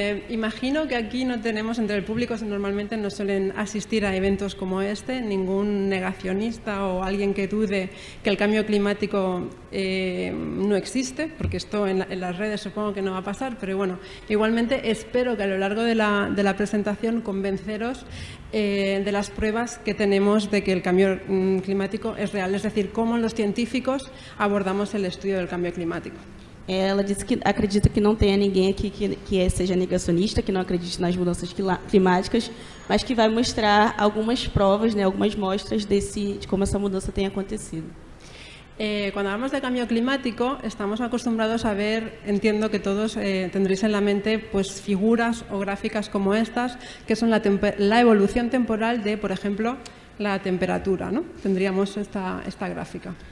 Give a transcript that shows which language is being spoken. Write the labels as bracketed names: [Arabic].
[Spanish] Imagino que aquí no tenemos, entre el público normalmente no suelen asistir a eventos como este, ningún negacionista o alguien que dude que el cambio climático no existe, porque esto en las redes supongo que no va a pasar, pero bueno, igualmente espero que a lo largo de la presentación convenceros de las pruebas que tenemos de que el cambio climático es real, es decir, cómo los científicos abordamos el estudio del cambio climático. [Portuguese] Ela disse que acredita que não tenha ninguém aqui que seja negacionista, que não acredite nas mudanças climáticas, mas que vai mostrar algumas provas, né, algumas mostras de como essa mudança tem acontecido. [Spanish] Cuando hablamos de cambio climático, estamos acostumbrados a ver, entiendo que todos tendréis en la mente, pues figuras o gráficas como estas, que son la evolución temporal de, por ejemplo, la temperatura, ¿no? Tendríamos esta gráfica.